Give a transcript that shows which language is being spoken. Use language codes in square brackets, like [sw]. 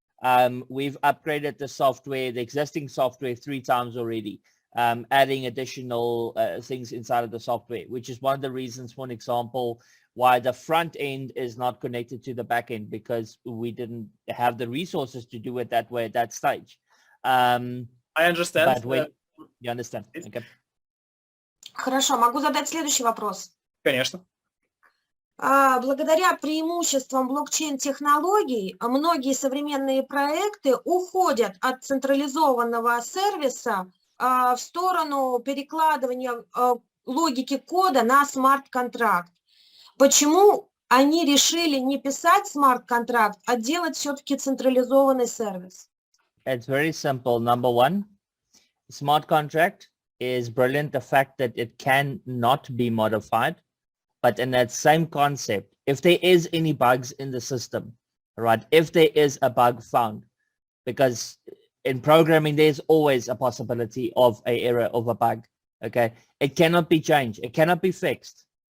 [en] We've upgraded the software, the existing software 3 times already, adding additional things inside of the software, which is one of the reasons, for an example, why the front end is not connected to the back end, because we didn't have the resources to do it that way at that stage. I understand. But you understand. Okay. [ru] Хорошо, могу задать следующий вопрос? Конечно. Благодаря преимуществам блокчейн-технологий многие современные проекты уходят от централизованного сервиса в сторону перекладывания логики кода на смарт-контракт. Почему они решили не писать смарт-контракт, а делать все-таки централизованный сервис? [en] It's very simple. Number one, smart contract is brilliant. The fact that it cannot be modified, but in that same concept, if there is any bugs in the system, right? If there is a bug found, because in programming, there's always a possibility of an error, of a bug. Okay. It cannot be changed. It cannot be fixed.